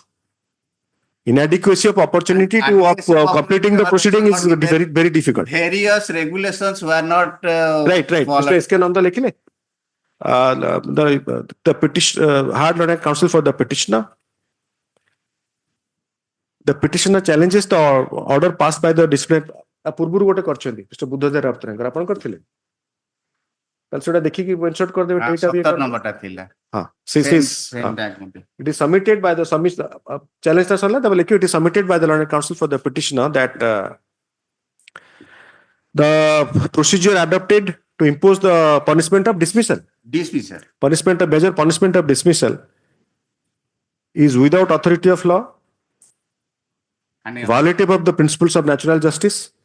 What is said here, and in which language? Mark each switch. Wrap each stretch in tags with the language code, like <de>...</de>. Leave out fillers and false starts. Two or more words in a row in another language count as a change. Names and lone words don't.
<en>Inadequacy of opportunity to completing the proceeding is very, very difficult. Various regulations were not Right. followed. Mr. SK Nanda Lekhile. The petition, hard learned counsel for the petitioner. The petitioner challenges the order passed by the disciplinary.</en> <or>ପୂର୍ବରୁ ଗୋଟେ କରିଛନ୍ତି ମିଷ୍ଟର ବୁଦ୍ଧଦେବ ରାଉତରାୟଙ୍କର ଆପଣ କରିଥିଲେ ତାହେଲେ ସେଟା ଦେଖିକି ୱେବସାଇଟ୍ କରିଦେବେ ଏଇଟା ବି 17 ନମ୍ବରଟା ଥିଲା</or> <en>ହଁ it is submitted by the challenge</en> <or>ଟା ସରିଲା ତାପରେ ଲେଖିବ</or> <en>it is submitted by the learned counsel for the petitioner that the procedure adopted to impose the punishment of dismissal major punishment of dismissal is without authority of law, violative of the principles of natural justice,</en>